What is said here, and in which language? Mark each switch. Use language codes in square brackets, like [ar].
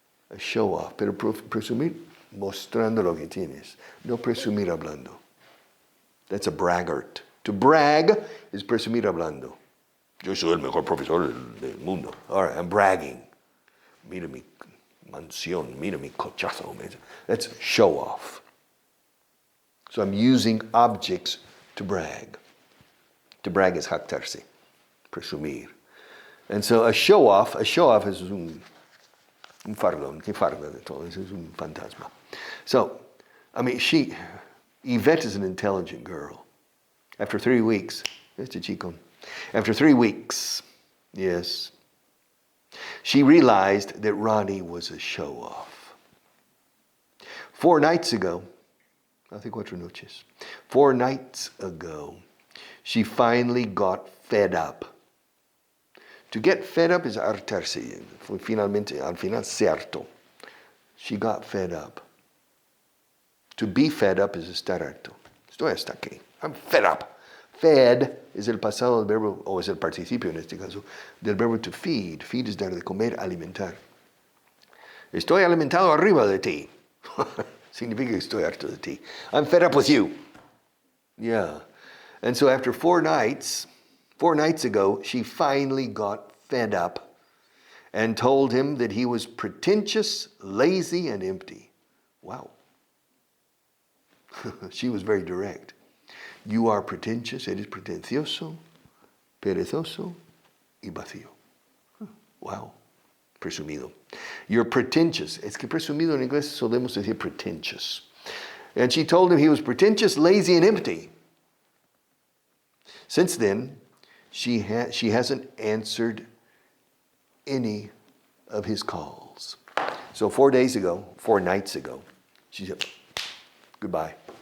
[en] A show-off, [es] pero presumir mostrando lo que tienes, no presumir hablando. [en] That's a braggart. To brag is [es] presumir hablando. Yo soy el mejor profesor del mundo. [en] All right, I'm bragging. [es] Mira mi mansión, mira mi cochazo. [en] That's show off. So I'm using objects to brag. To brag is [es] jactarse, presumir. [en] And so a show off is [es] un fardón, que farda de todo, es un fantasma. [en] So, I mean, Yvette is an intelligent girl. After 3 weeks, [es] este chico, [en] After 3 weeks, yes, she realized that Ronnie was a show-off. 4 nights ago, [es] hace 4 noches, [en] 4 nights ago, she finally got fed up. To get fed up is [es] hartarse. Fue finalmente, al final, se hartó. [en] She got fed up. To be fed up is [es] estar harto. Estoy hasta aquí. [en] I'm fed up. [es] Fed es el pasado del verbo, o es el participio en este caso, del verbo to feed. Feed es dar de comer, alimentar. Estoy alimentado arriba de ti. Significa que estoy harto de ti. [en] I'm fed up with you. Yeah. And so after 4 nights ago, she finally got fed up and told him that he was pretentious, lazy, and empty. Wow. She was very direct. You are pretentious, [es] eres pretencioso, perezoso y vacío. [en] Wow. [es] Presumido. [en] You're pretentious. [es] Es que presumido en inglés solemos decir pretentious. [en] And she told him he was pretentious, lazy, and empty. Since then, she hasn't answered any of his calls. So 4 nights ago, she said, goodbye.